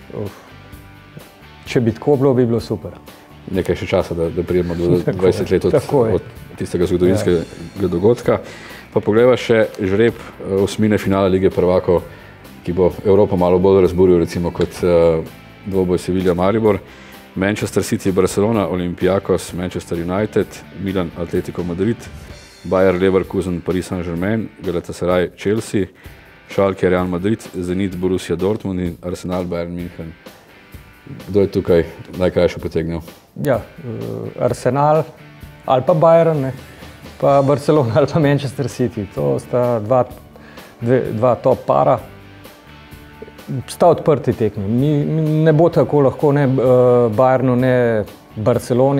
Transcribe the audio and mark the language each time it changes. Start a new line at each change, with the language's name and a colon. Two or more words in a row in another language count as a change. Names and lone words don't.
Slovenian: Če bi tako bilo, bi bilo super. Nekaj še časa, da pridemo do 20 let od tistega zgodovinskega dogodka. Pa poglejva še žreb osmine finala Lige prvakov, ki bo Evropo malo bolj razburil, recimo kot dvoboj Sevilla-Maribor. Manchester City, Barcelona, Olympiakos, Manchester United, Milan, Atletico Madrid, Bayer Leverkusen, Paris Saint-Germain, Galatasaray, Chelsea, Schalke, Real Madrid, Zenit, Borussia Dortmund in Arsenal, Bayern München. Kdo je tukaj najkrajše potegnil? Ja, Arsenal ali pa Bayern, pa Barcelona ali pa Manchester City. To sta dva top para. Sta odprti tekmi. Ne bo tako lahko ne Bayernu, ne Barceloni.